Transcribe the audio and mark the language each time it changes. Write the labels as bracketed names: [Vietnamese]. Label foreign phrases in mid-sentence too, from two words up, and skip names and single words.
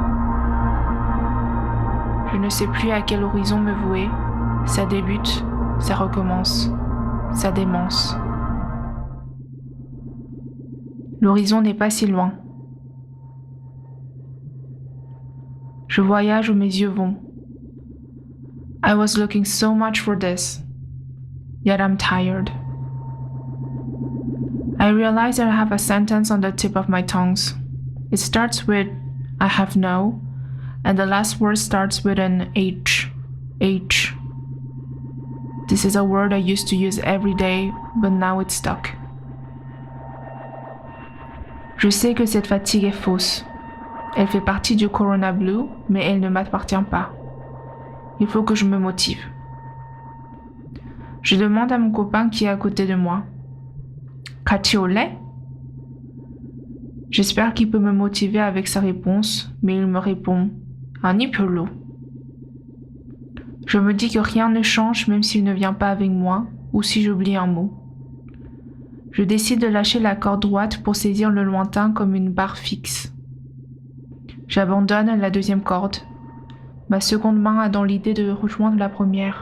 [French] Je ne sais plus à quel horizon me vouer. Ça débute, ça recommence, ça démence. L'horizon n'est pas si loin. Je voyage où mes yeux vont. [English] I was looking so much for this, yet I'm tired. I realize that I have a sentence on the tip of my tongues. It starts with I have no, and the last word starts with an H. H. This is a word I used to use every day, but now it's stuck. [French] Je sais que cette fatigue est fausse. Elle fait partie du Corona Blue, mais elle ne m'appartient pas. Il faut que je me motive. Je demande à mon copain qui est à côté de moi. [Korean] 같이 올래? [French] J'espère qu'il peut me motiver avec sa réponse, mais il me répond [Korean] 아니 별로. [French] Je me dis que rien ne change même s'il ne vient pas avec moi ou si j'oublie un mot. Je décide de lâcher la corde droite pour saisir le lointain comme une barre fixe. J'abandonne la deuxième corde. Ma seconde main a dans l'idée de rejoindre la première.